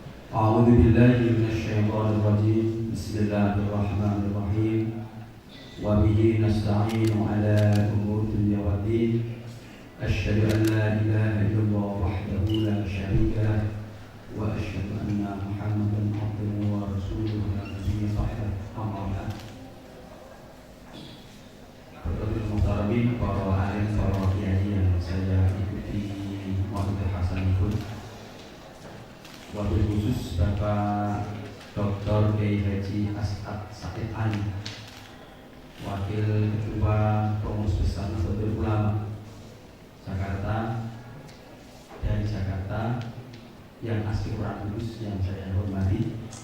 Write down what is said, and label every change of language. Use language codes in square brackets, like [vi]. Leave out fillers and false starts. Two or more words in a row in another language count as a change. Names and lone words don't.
[ar] أعوذ بالله من الشيطان الرجيم بسم الله الرحمن الرحيم وبه نستعين على أمور الدنيا والدين أشهد أن لا إله إلا الله وحده لا شريك له وأشهد أن محمدا عبده ورسوله لا نبي بعده أما بعد [id] Bapak Muhtaramin, para alim, para kiai yang saya ikuti Muhammadul Hasan ikut. [ar] وبالخصوص [id] Bapak Dr. Kiai Haji As'ad Said Ali, Wakil Ketua Pengurus Besar Nahdlatul Ulama Jakarta, dari Jakarta, yang asli orang Kudus yang saya hormati.